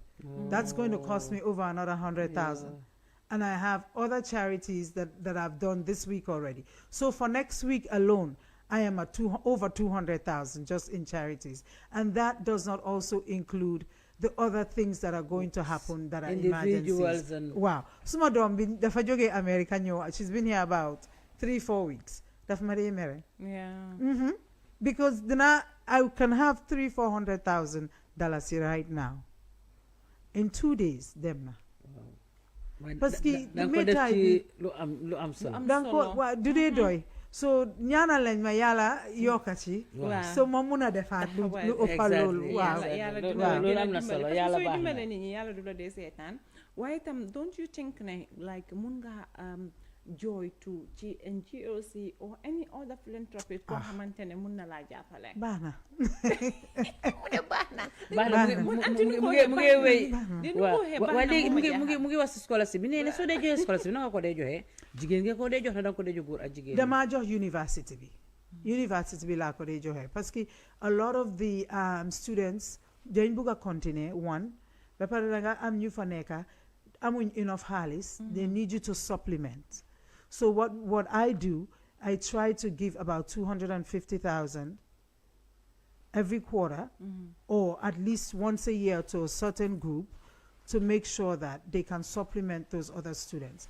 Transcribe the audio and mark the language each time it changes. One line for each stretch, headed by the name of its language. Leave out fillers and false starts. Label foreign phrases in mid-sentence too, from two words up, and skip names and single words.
English: That's going to cost me over another 100,000. And I have other charities that I've done this week already. So for next week alone, I am at over 200,000 just in charities. And that does not also include the other things that are going to happen that are emergencies. Wow.
Wolof: Suma dom bin dafa joge America ñëw.
English: She's been here about 3-4 weeks.
Wolof: Daf ma dee mere.
English: Because then I can have $300,000-400,000 right now. In 2 days, them na.
French: Parce que
English: do they do?
Wolof: So ñaanal lañ ma yàlla yokkati. So ma mun a defaat lu ëpp loolu. Waaw loolu am na solo yàlla baax na. Yàlla du la dee seetaan. Waaye tam
English: don't you think
Wolof: ne like mun nga joy
English: to GRTS or any other philanthropist
Wolof: koo xamante ne mun na laa jàppale. Baax na. mu ngi wéy. waaw léegi mu ngi wax si scholarship bi nee na soo dee joxe scholarship bi na nga ko dee joxe jigéen nga ko dee jox na danga ko dee jox góor ak jigéen. damaa jox university bi. University bi laa ko dee joxe
French: parce que
English: a lot of the students
Wolof: dañ bugg a continuer one ba pare danga am ñu fa nekka amuñ enough xaalis.
English: They need you to supplement. So what I do, I try to give about 250,000 every quarter, or at least once a year to a certain group, to make sure that they can supplement those other students.